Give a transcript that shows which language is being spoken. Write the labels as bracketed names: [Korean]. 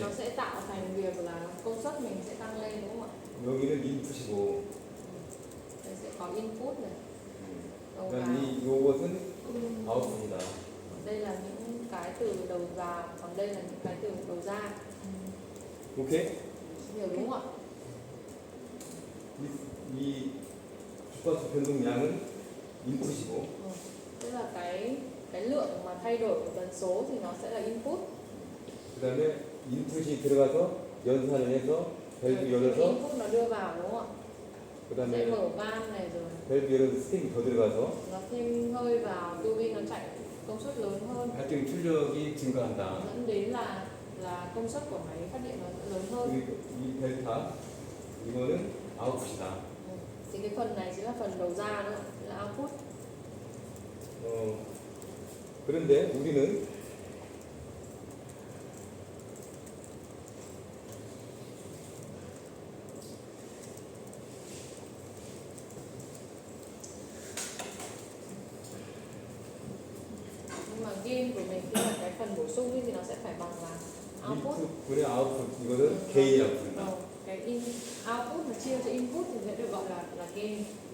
[Vietnamese] Nó sẽ tạo thành việc là công suất mình sẽ tăng lên đúng không ạ? [Korean] 여기는 인풋이고 [Vietnamese] Đây sẽ có input này, đầu vào. [Korean] 그다음 요것은 아웃풋이다. [Vietnamese] Đây là những cái từ đầu vào, còn đây là những cái từ đầu ra. [English] 오케이? [Vietnamese] Hiểu đúng không ạ? [Korean] 이 주파수 변동량은 인풋이고 [Vietnamese] Tức là cái lượng mà thay đổi của tần số thì nó sẽ là input. [Korean] 그다음에 인풋이 들어가서 연산을 해서 밸브 [Vietnamese] Cái [Korean] 열어서 [Vietnamese] input nó đưa vào đúng không ạ? Sẽ [Korean] 그다음에 [Vietnamese] mở van này rồi [Korean] 밸브 열어서 스팀이 더 들어가서 [Vietnamese] nó thêm hơi vào, tua bin nó chạy công suất lớn hơn, [Korean] 발전 출력이 증가한다. [Vietnamese] dẫn đến là công suất của máy phát điện nó sẽ lớn hơn. [Korean] 그리고 이 델타 이거는 아웃풋이다. [Vietnamese] Thì cái phần này chính là phần đầu ra nữa, là output. [Korean] 그런데 우리는 [Vietnamese] Nhưng mà gain của mình khi mà cái phần bổ sung ấy thì nó sẽ phải bằng là [English] output. [Korean] 인풋분의 아웃풋 이거는 게인이라고 부른다. [Vietnamese] Cái output mà chia cho input thì sẽ được gọi là gain.